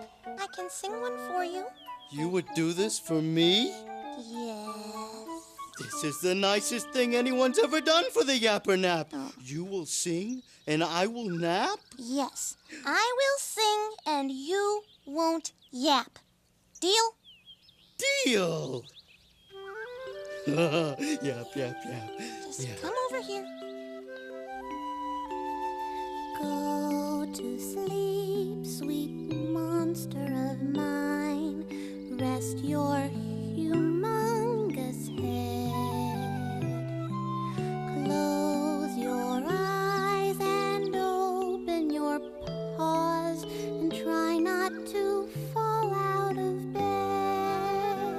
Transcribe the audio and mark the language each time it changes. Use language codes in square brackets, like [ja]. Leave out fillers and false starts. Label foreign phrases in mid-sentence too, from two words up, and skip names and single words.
[en] I can sing one for you. You would do this for me? Yes. This is the nicest thing anyone's ever done for the Yapper Nap. You will sing and I will nap? Yes. I will sing and you won't yap. Deal? Deal! Yap, yap, yap. Just come over here. Go to sleep, sweet monster of mine. Rest your humongous head. Close your eyes and open your paws and try not to fall out of bed.